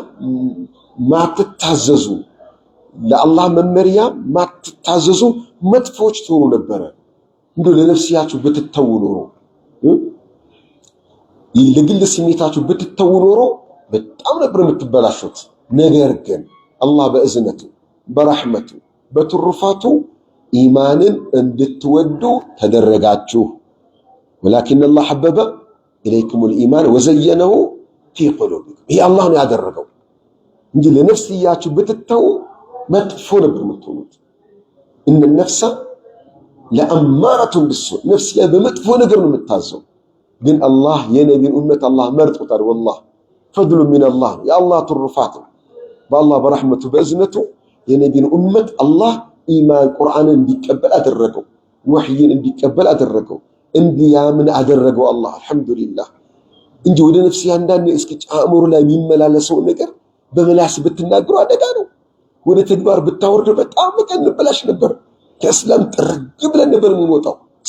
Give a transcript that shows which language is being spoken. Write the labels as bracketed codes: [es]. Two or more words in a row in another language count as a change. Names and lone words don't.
[am] ማትታዘዙ፣ ለአላህ መመሪያ ማትታዘዙ መጥፎች ትሆኑ ነበር። እንደው ለነፍስያችሁ ብትተው ኖሮ ለግል ስሜታችሁ ብትተው ኖሮ በጣም ነበር የምትበላሹት። ነገር ግን አላህ በእዝነቱ በረህመቱ በትሩፋቱ ኢማንን እንድትወዱ ተደረጋችሁ። [ar] ولكن الله حبب إليكم الإيمان وزينه في قلوبكم [am] ይህ አላህ ነው ያደረገው እንጂ ለነፍስያችሁ ብትተው መጥፎ ነበር የምትሆኑት። [ar] إن النفس لأمارة بالسوء [am] ነፍስያ በመጥፎ ነገር ነው የምታዘው። ግን አላህ የነቢዩን ኡመት አላህ መርጦታል። [ar] والله فضل من الله يا الله [am] ትሩፋት በአላህ በረህመቱ በእዝነቱ የነቢዩን ኡመት አላህ ኢማን ቁርአንን እንዲቀበል አደረገው፣ ወህይን እንዲቀበል አደረገው፣ እንዲያምን አደረገው። አላህ አልহামዱሊላህ እንጂ ወደ ነፍስ ያንዳንድ እስኪ አእምሮ ላይ የሚመላለሰው ነገር በመላስ ብትናገሩ አደጋ ነው። ወደ ተግባር ብታወርዱ በጣም መቀን ብላሽ ነበር። ከእስላም ጥርግ ብለን ነበር የምንወጣው።